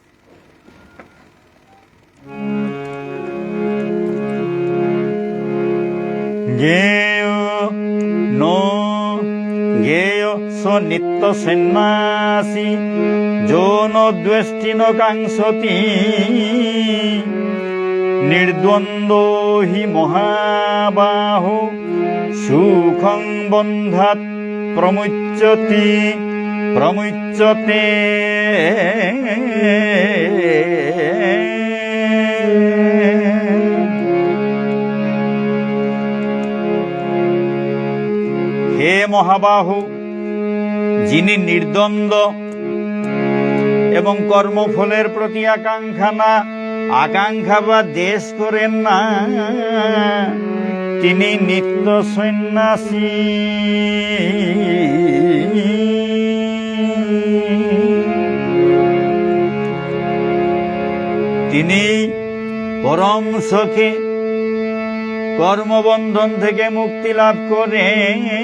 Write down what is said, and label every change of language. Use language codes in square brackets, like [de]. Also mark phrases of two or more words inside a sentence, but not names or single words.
[sa] ज्ञेय स नित्य सन्यासी जो न द्वेष्टि न कांक्षति निर्द्वंद्व हि महाबाहो सुखं बंधात् प्रमुच्यते। हे महाबाहु, [bn] যিনি নির্দ্বন্দ্ব এবং কর্মফলের প্রতি আকাঙ্ক্ষা বা দেশ করেন না, তিনি নিত্য সন্ন্যাসী। তিনি পরম সুখে কর্মবন্ধন থেকে মুক্তি লাভ করেন।